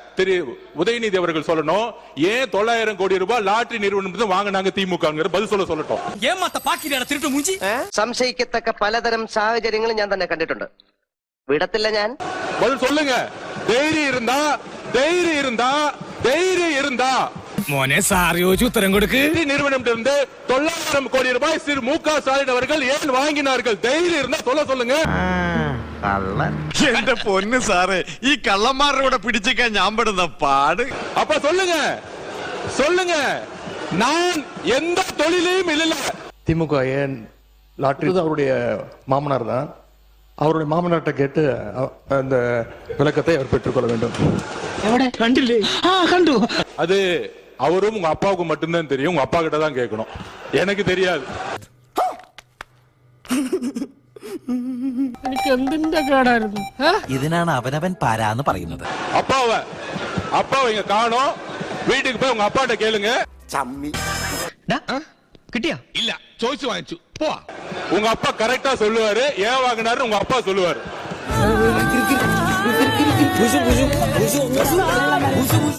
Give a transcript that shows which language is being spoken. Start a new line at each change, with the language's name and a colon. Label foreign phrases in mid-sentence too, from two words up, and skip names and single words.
Tamil: திரு உதயநிதி அவர்கள் சொல்லணும். ஏன் 900 கோடி ரூபாய் லாட்டரி நிறுவனம் வாங்கினாங்க திமுக பதில் சொல்லட்டும். ஏமாத்த பாக்கிட திருட்டு மூஞ்சி.
Malayalam: സംശയിക്കത്തക്ക പലതരം സാഹചര്യങ്ങളും ഞാൻ തന്നെ കണ്ടിട്ടുണ്ട്. വിടത്തില്ല ഞാൻ.
Tamil: பதில் சொல்லுங்க. தைரியம் இருந்தா
Malayalam: മോനെ സാർ ചോദിച്ചു ഉത്തരം കൊടുക്ക്.
Tamil: நிறுவனத்திலிருந்து 900 கோடி ரூபாய் திரு மு.க. ஸ்டாலின் அவர்கள் ஏன் வாங்கினார்கள்? தைரியம் இருந்தா சொல்லுங்க.
Malayalam: എന്റെ പൊന്ന് സാറേ, ഈ കള്ളന്മാരുടെ കൂടെ പിടിച്ചിക്കാൻ ഞാൻ പെടുന്ന പാട്.
Tamil: அப்ப சொல்லுங்க. நான் எந்த தொழிலையும் இல்ல. திமுக ஏன் லாட்டரி அவருடைய மாமனார் தான். அவருடைய மாமனார்ட்ட கேட்டு அந்த விளக்கத்தை அவர் பெற்றுக்கொள்ள வேண்டும்.
Malayalam: കണ്ടില്ലേ? കണ്ടു.
Tamil: அது அவரும் உங்க அப்பாவுக்கு மட்டும்தான் தெரியும். உங்க அப்பா கிட்ட தான் கேட்கணும். எனக்கு தெரியாது.
Malayalam: എനിക്ക് എന്തിന്റെ കേടായിരുന്നു? ഇതിനാണ് അവനവൻ പാരാന്ന് പറയുന്നത്.
Tamil: அப்பாவை இங்க காணோம். வீட்டுக்கு போய் உங்க அப்பாட்ட கேளுங்க.
Malayalam: കിട്ടിയാ?
Tamil: இல்ல, ചോദിച്ചു വാങ്ങിച്ചു. போ. உங்க அப்பா கரெக்டா சொல்லுவாரு. ஏன் வாங்கினாரு உங்க அப்பா சொல்லுவாரு.